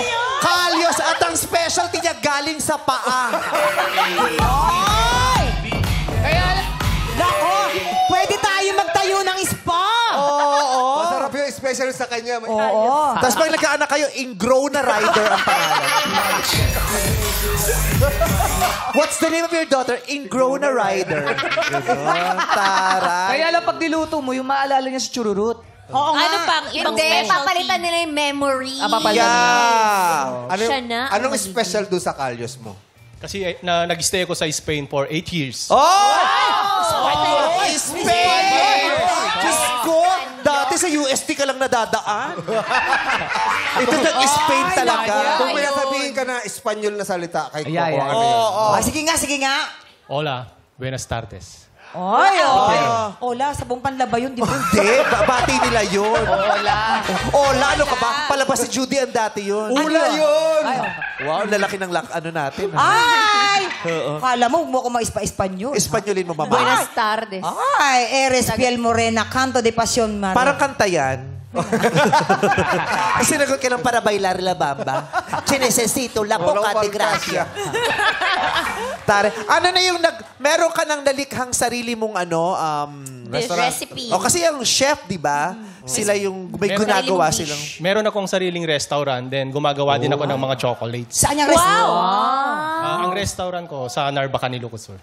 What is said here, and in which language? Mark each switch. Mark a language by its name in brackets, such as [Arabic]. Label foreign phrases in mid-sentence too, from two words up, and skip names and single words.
[Filipino] Kalyos at ang specialty niya galing sa paa. Nako! Pwede tayo magtayo ng spa! Masarap yung special sa kanya. Oo. Tapos pag nagkaanak kayo, Ingrow na Rider ang pangalan. [English] What's the name of your daughter? [Filipino] Ingrow na Rider. Taray. Kaya lang pag niluto mo, yung maalala niya si Chururut. Oo nga. Ano pang ibang Hindi, specialty? papalitan nila yung memory. Papalitan. Yeah. Siya na ang Anong magiging- special doon sa kalyos mo? Kasi nag-stay ako sa Spain [English] for 8 years. [Filipino] Spain! Diyos ko, dati sa UST ka lang nadadaan. Ito nag-Spain talaga. Kung may nasabihin ka na Espanyol na salita, kay Yeah, Coco, yeah. ano yun? Ah, sige nga. [Spanish] Hola, buenas tardes. [Filipino] Ay, Ola, sabong panlaba yun, di ba? Hindi, bati nila yun. Ola, ano ka ba? Palabas si Judy ang dati yun. Ula yun! Wow, lalaki ng ano natin. Ay! Kala mo, huwag mo ako ma-Espanyol. Espanyolin mo, mama. [Spanish] Buenas tardes. Ay, Eres Piel Morena, Canto de Pasión Maria. [Filipino] Parang kanta yan. Sinagot ka lang [Spanish] para bailar la bamba. Chinesesito la [Filipino] Walang [Spanish] poca de fantasya. gracia. [Filipino] Tare, ano na yung meron ka nang nalikhang sarili mong Recipe. O kasi yung chef, di ba? Sila yung may Meron- ginagawa Sarili mong silang... Meron akong sariling restaurant, then gumagawa din ako ng mga chocolates. Saan yung restaurant? Ang restaurant ko sa Narbacan, Ilocos Sur.